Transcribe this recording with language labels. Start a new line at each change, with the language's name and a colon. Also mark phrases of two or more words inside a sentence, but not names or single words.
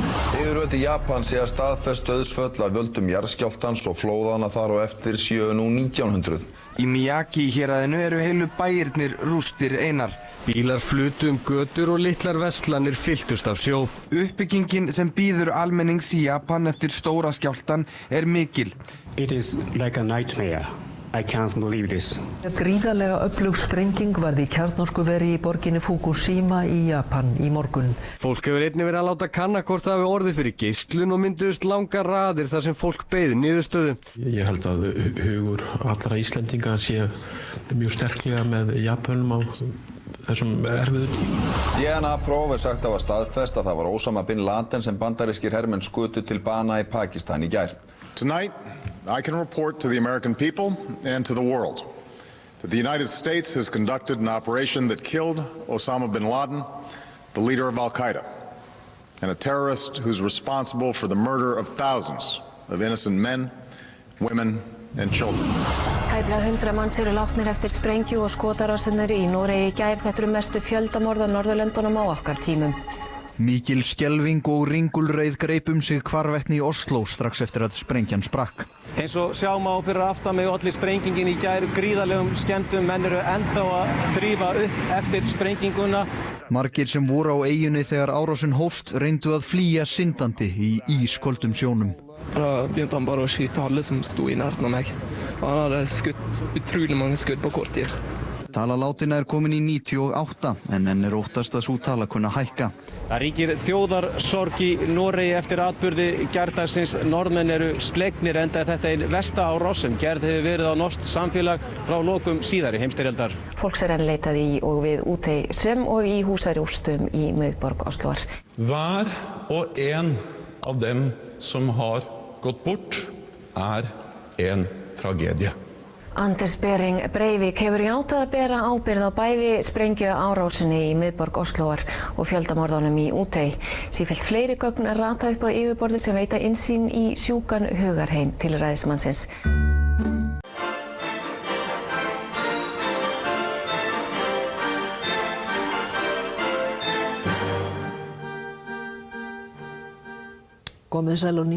Icelandic: Yfirvöld í Japan segja staðfest dauðsföll af völdum jarðskjálftans og flóðana þar á eftir séu nú 1900. Í Miyagi héraðinu eru heilu bæirnir rústir einar. Bílar flutu götur og litlar verslanir fylltust af sjó. Uppbyggingin sem bíður almennings í Japan eftir stóra skjálftan mikil.
English: It is like a nightmare. I can't believe this.
Icelandic: Gríðarlega öflug sprenging varð í kjarnorkuveri í borginni Fukushima í Japan í morgun. Fólk hefur einnig verið að láta kanna hvort það hafi orðið fyrir geislun og mynduðust langar raðir þar sem fólk beið niðurstöðu. Ég held að hugur allra Íslendinga sé mjög sterklega með Japanum á þessum erfiðu tímum. DNA-próf sagt að staðfest að það var Osama bin Laden sem bandarískir hermenn skutu til bana í Pakistan í gær.
English: Tonight, I can report to the American people and to the world that the United States has conducted an operation that killed Osama bin Laden, the leader of Al-Qaeda, and a terrorist who's responsible for the murder of thousands of innocent men, women, and children.
Icelandic: Tæplega 100 manns eru látnir eftir sprengju og skotarásinir í Noregi í gær. Þetta eru mestu fjöldamorð á Norðurlöndunum á okkar tímum. Mikil skelfing og ringulreið greip sig hvarvetna í Oslo strax eftir að sprengjan sprakk. Eins og sjá má fyrir aftan mig olli sprengingin í gær gríðarlegum skemmdum. Menn eru ennþá að þrífa upp eftir sprenginguna. Margir sem voru á eyjunni þegar árásin hófst reyndu að flýja syndandi í ísköldum sjónum.
Norwegian: Da begynte han bare å skyte alle som sto i nærheten av meg. Og han hadde skutt utrolig mange skudd på kort tid.
Icelandic: Tala látinna komin í 98 en enn óttast að sú tala kunna hækka. Það ríkir þjóðarsorg í Noregi eftir atburði gærdagsins. Norðmenn eru slegnir enda þetta ein versta árás sem gerð hefur verið á norskt samfélag frá lokum síðari heimsstyrjaldar. Fólks er enn leitað í og við Útey sem og í húsarústum í miðborg Osloar.
Norwegian: Hver og en av dem som har gått bort en tragedie.
Icelandic: Anders Behring Breivik hefur játað að bera ábyrgð á bæði sprengjuárásinni í miðborg Oslóar og fjöldamorðunum í Útey. Sífellt fleiri gögn rata upp á yfirborðið sem veita innsýn í sjúkan hugarheim tilræðismannsins. Komið sæl á ný.